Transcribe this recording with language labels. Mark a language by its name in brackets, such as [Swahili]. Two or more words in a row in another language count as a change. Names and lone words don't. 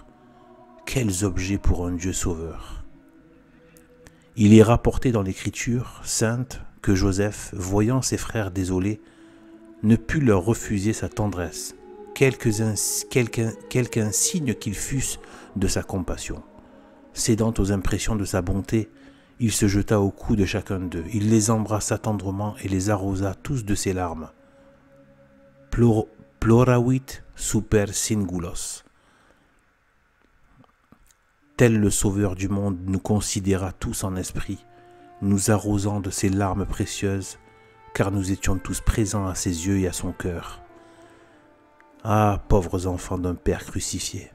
[French] Quels objets pour un Dieu sauveur! Il est rapporté dans l'Écriture sainte que Joseph, voyant ses frères désolés, ne put leur refuser sa tendresse, quelque insigne qu'ils fussent de sa compassion. Cédant aux impressions de sa bonté, il se jeta au cou de chacun d'eux. Il les embrassa tendrement et les arrosa tous de ses larmes. [Latin] Ploravit super singulos. [French] Tel le Sauveur du monde nous considéra tous en esprit, nous arrosant de ses larmes précieuses, car nous étions tous présents à ses yeux et à son cœur. Ah, pauvres enfants d'un Père crucifié!